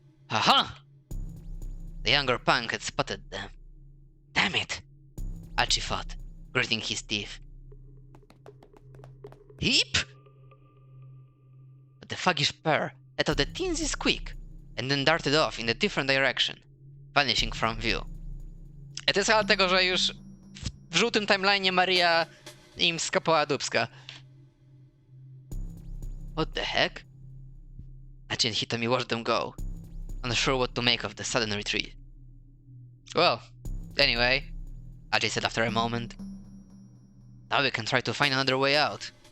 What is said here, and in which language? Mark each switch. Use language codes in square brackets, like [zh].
[en] Aha! The younger punk had spotted them. Damn it! Achi thought, gritting his teeth. Heep! But the thuggish pair let out the teensy squeak and then darted off in a different direction, vanishing from view. [pl] To jest dlatego, że już w żółtym timeline'ie Maria im skapała dupska. [en] What the heck? Achi and Hitami watched them go, unsure what to make of the sudden retreat. Well, anyway, Achi said after a moment. Now we can try to find another way out.